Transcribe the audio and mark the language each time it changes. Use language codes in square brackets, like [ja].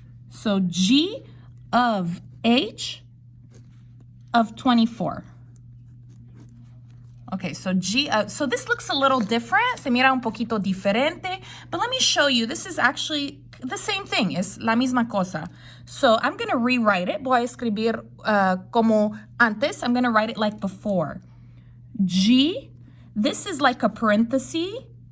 [en] So G of H of 24. Okay, so so this looks a little different. [es] Se mira un poquito diferente. [en] But let me show you. This is actually the same thing. [es] Es la misma cosa. [en] So I'm going to rewrite it. [es] Voy a escribir como antes. [en] I'm going to write it like before. G, this is like a parenthesis.